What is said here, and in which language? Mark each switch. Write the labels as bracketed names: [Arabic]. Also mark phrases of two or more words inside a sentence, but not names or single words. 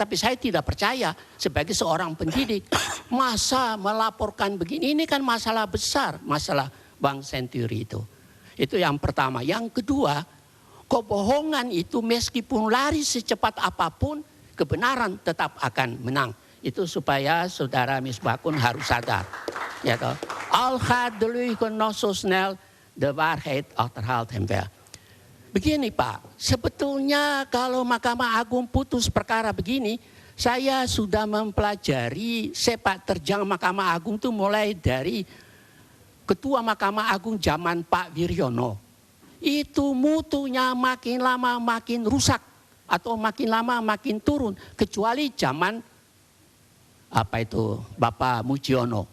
[Indonesian] Tapi saya tidak percaya sebagai seorang pendidik. Masa melaporkan begini, ini kan masalah besar. Masalah Bank Senturi itu. Itu yang pertama. Yang kedua, kebohongan itu meskipun lari secepat apapun, kebenaran tetap akan menang. Itu supaya saudara Misbakun harus sadar. Ya toh. [Dutch] Al gaat de leugen nog zo snel, de waarheid achterhaalt hem wel. [Indonesian] Begini Pak, sebetulnya kalau Mahkamah Agung putus perkara begini, saya sudah mempelajari sepak terjang Mahkamah Agung itu mulai dari Ketua Mahkamah Agung zaman Pak Wiryono. Itu mutunya makin lama makin rusak atau makin lama makin turun, kecuali zaman Bapak Mujiono.